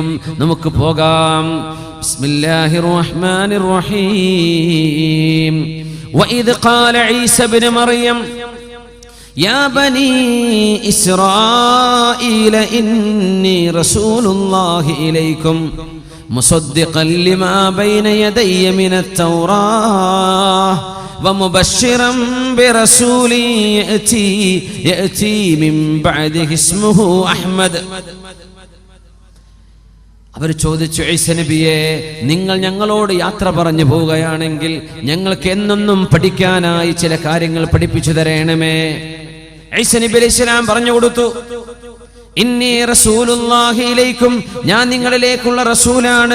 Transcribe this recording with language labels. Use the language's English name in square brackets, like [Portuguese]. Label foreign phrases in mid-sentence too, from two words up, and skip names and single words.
[Malayalam] നമുക്ക് പോകാം. [Arabic] بسم الله الرحمن الرحيم. وإذ قال عيسى ابن مريم يا بني إسرائيل إني رسول الله إليكم مصدقا لما بين يدي من التوراة ومبشرا برسول يأتي من بعده اسمه أحمد. [Malayalam] അവർ ചോദിച്ചു, ഈസ നബിയെ, നിങ്ങൾ ഞങ്ങളോട് യാത്ര പറഞ്ഞു പോവുകയാണെങ്കിൽ ഞങ്ങൾക്ക് എന്നെന്നും പഠിക്കാനായി ചില കാര്യങ്ങൾ പഠിപ്പിച്ചു തരണമേ. ഈസ നബി അലൈഹിസ്സലാം പറഞ്ഞു കൊടുത്തു, [Arabic] إني رسول الله إليكم, [Malayalam] ഞാൻ നിങ്ങളിലേക്കുള്ള റസൂലാണ്.